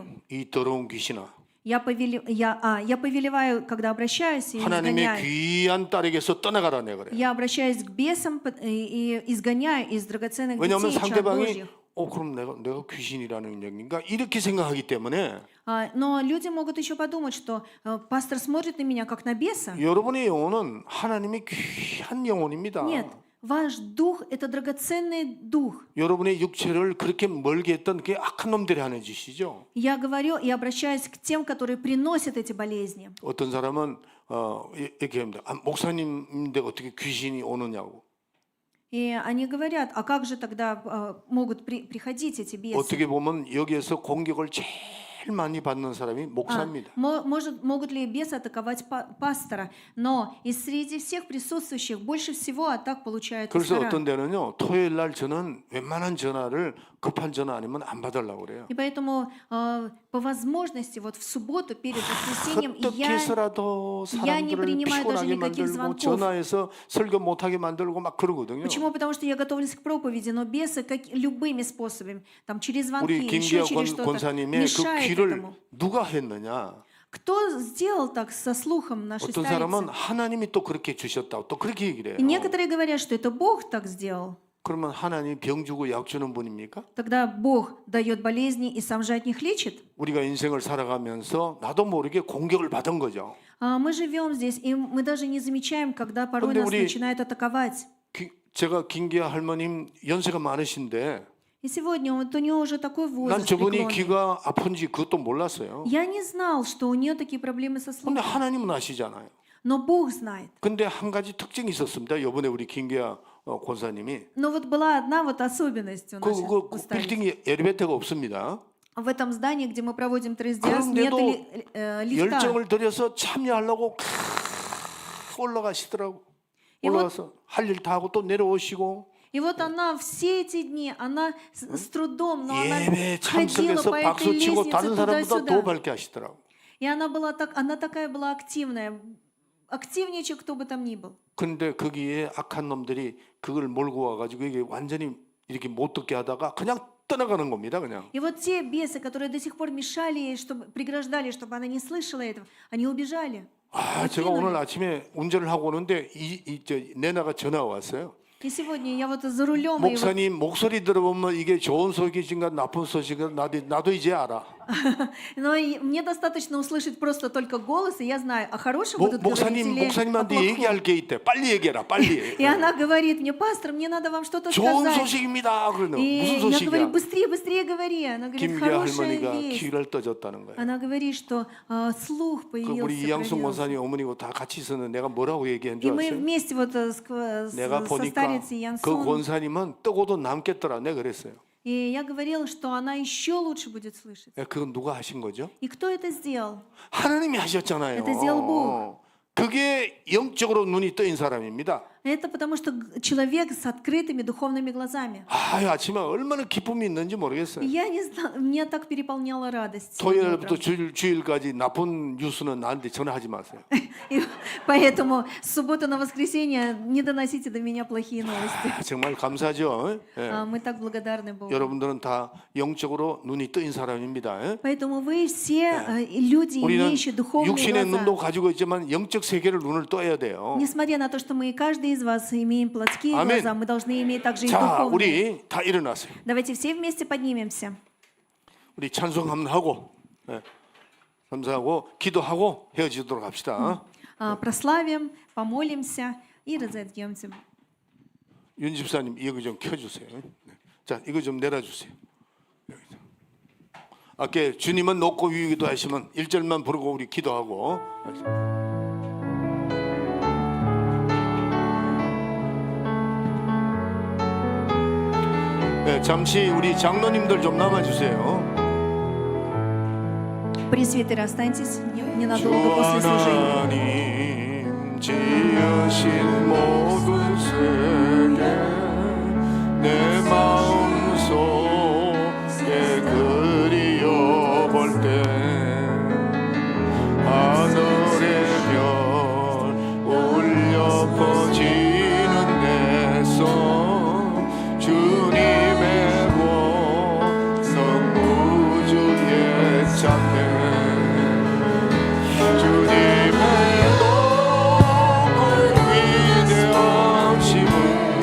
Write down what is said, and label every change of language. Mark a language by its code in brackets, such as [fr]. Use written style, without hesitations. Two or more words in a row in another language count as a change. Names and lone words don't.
[ko] 이 더러운 귀신아, [ru] я повелеваю, когда обращаюсь, и [ko] 하나님의 [ru] изгоняю. [ko] 귀한 딸에게서 떠나가라 내 그래. [ru] Я обращаюсь к бесам и изгоняю из драгоценных [ko] 왜냐하면 [ru] детей чад [ko] 상대방이 [ru] Божьих. [ko] 그럼 내가 귀신이라는 얘기인가 이렇게 생각하기 때문에 [ru] Но люди могут еще подумать, что пастор смотрит на меня как на беса. [ko] 여러분의 영혼은 하나님의 귀한 영혼입니다. [ru] Нет, Ваш дух – это драгоценный дух. [ko] 여러분의 육체를 그렇게 멀게 했던 그 악한 놈들이 하는 짓이죠. [ru] Я говорю и обращаюсь к тем, которые приносят эти болезни. [ko] 어떤 사람은 이렇게 합니다. 목사님인데 어떻게 귀신이 오느냐고. [ru] И они говорят, а как же тогда могут приходить эти бесы? [ko] 어떻게 보면 여기에서 공격을 제일 많이 받는 사람이 목사입니다. [ru] Могут ли бесы атаковать пастора? Но из среди всех присутствующих больше всего атак получают [ko] 그래서 [ru] пастора. [ko] 어떤 데는요, 토요일 날 저는 웬만한 전화를 급한 전화 아니면 안 받으려고 그래요. [ru] И поэтому по возможности вот в субботу перед воскресеньем [ko] 어떻게 해서라도 [ru] я не [ko] 사람들을 [ru] принимаю даже [ko] 피곤하게 [ru] никаких [ko] 만들고 [ru] звонков. [ko] 전화해서 설교 못하게 만들고 막 그러거든요. [ru] Почему? Потому что я готовлюсь к проповеди, но бесы любыми способами, там через звонки, [ko] 우리 [ru] еще 김기아 через что-то, [ko] 권사님의 그 [ru] мешает [ko] 귀를 [ru] этому. [ko] 누가 했느냐? [ru] Кто сделал так со слухом нашей [ko] 어떤 사람은 [ru] старицы? [ko] 하나님이 또 그렇게 주셨다고 또 그렇게 얘기를 해요. [ru] И некоторые говорят, что это Бог так сделал. [ko] 그러면 하나님이 병 주고 약 주는 분입니까? [ru] Тогда Бог дает болезни и сам же от них лечит. [ko] 우리가 인생을 살아가면서 나도 모르게 공격을 받은 거죠. [ru] Мы живем здесь, и мы даже не замечаем, когда порой [ko] 근데 [ru] нас [ko] 우리- [ru] начинают атаковать. [ko] 제가 김기아 할머님 연세가 많으신데 [ru] И сегодня вот у нее уже такой [ko] 난 [ru] возраст [ko] 저분이 [ru] преклонный. [ko] 귀가 아픈지 그것도 몰랐어요. [ru] Я не знал, что у нее такие проблемы со [ko] 근데 [ru] слухом. [ko] 하나님은 아시잖아요. [ru] Но Бог знает. [ko] 근데 한 가지 특징이 있었습니다. 이번에 우리 김기아 권사님이 [ru] Но вот была одна вот особенность у нас. [ko] 그 빌딩이 엘리베이터가 없습니다. [ru] В этом здании, где мы проводим трейсдиас, нет [ko] 그런데도 [ru] лифта. [ko] 열정을 들여서 참여하려고 올라가시더라고. 올라가서 할 일 다 하고 또 내려오시고 [ru] И вот она все эти дни, она с трудом, но она [ko] 예배 [ru] ходила [ko] 참석해서 [ru] по этой [ko] 박수 치고 [ru] лестнице [ko] 다른 사람보다 더 [ru] туда-сюда. [ko] 밝게 하시더라고. [ru] И она такая была активная, активнее, чем кто бы там ни был. [ko] 근데 거기에 악한 놈들이 그걸 몰고 와가지고 이게 완전히 이렇게 못 듣게 하다가 그냥 떠나가는 겁니다, 그냥. [ru] И вот те бесы, которые до сих пор мешали ей, чтобы преграждали, чтобы она не слышала этого, они убежали. [ko] 제가 오늘 아침에 운전을 하고 오는데 내나가 전화가 왔어요. [ru] И сегодня я вот за рулем, и вот [ko] 목사님 목소리 들어보면 이게 좋은 소식인가 나쁜 소식인가 나도 이제 알아. [ru] но мне достаточно услышать просто только голос, и я знаю, а хорошие будут говорить или о [ko] 목사님한테 [ru] плохом. [ko] 얘기할 게 있대. 빨리 얘기해라, 빨리. [ru] И она говорит мне, пастор, мне надо вам что-то [ko] 좋은 [ru] сказать. [ko] 소식입니다. 그러는 [ru] И [ko] 무슨 [ru] я говорю, [ko] 소식이야? [ru] быстрее говори. Она говорит, 김기아 хорошая [ko] 할머니가 [ru] весть. [ko] 귀를 떠졌다는 거예요. [ru] Она говорит, что слух [ko] 그 우리 [ru] появился. 이양순 проявился. [ko] 권사님 어머니고 다 같이 있었는데 내가 뭐라고 얘기한 [ru] И [ko] 줄 [ru] мы [ko] 아세요? [ru] вместе вот [ko] 내가 [ru] со [ko] 보니까 [ru] старицей [ko] 그 [ru] Янсон. [ko] 권사님은 뜨고도 남겠더라. 내가 그랬어요. [ru] И я говорила, что она еще лучше будет слышать. [ko] 그건 누가 하신 거죠? [ru] И кто это сделал? [ko] 하나님이 하셨잖아요. [ru] Это сделал Бог. [ko] 그게 영적으로 눈이 떠인 사람입니다. [ru] Это потому, что человек с открытыми духовными глазами. [ko] 아침에 얼마나 기쁨이 있는지 모르겠어요. [ru] Я не знаю, меня так переполняла радость. сегодня [ko] 토요일부터 [ru] утром. [ko] 주일까지 나쁜 뉴스는 나한테 전화하지 마세요. [ru] И поэтому с субботы на воскресенье не доносите до меня плохие новости. [ko] 정말 감사죠. 예. [ru] Мы так благодарны Богу. [ko] 여러분들은 다 영적으로 눈이 떠인 사람입니다. 예. [ru] Поэтому вы все люди, [ko] 우리는 [ru] имеющие духовные [ko] 육신의 눈도 [ru] глаза. [ko] 가지고 있지만 영적 세계를 눈을 떠야 돼요. [ru] Несмотря на то, что мы каждый из вас имеем плотские Аминь. глаза, мы должны иметь также и [ko] 자, [ru] духовные. [ko] 우리 다 일어나세요. [ru] Давайте все вместе поднимемся. [ko] 우리 찬송 한번 하고 감사하고 기도하고 헤어지도록 합시다. [ru] Прославим, помолимся и разойдемся. [ko] 윤 집사님 이거 좀 켜주세요. 네. 자, 이거 좀 내려주세요. 여기서. 아까 주님은 높고 위기도 하시면 1절만 부르고 우리 기도하고. 네, 잠시 우리 장로님들 좀 남아주세요. [ru] Пресвитеры, останьтесь ненадолго после служения. [ko] 하나님 지으신 모든 세계 내 마음속에 그리워볼 때 하늘의 별 울려 퍼지는 내 손 주님의 보석 우주의 찬美주님의 높고 위대하심을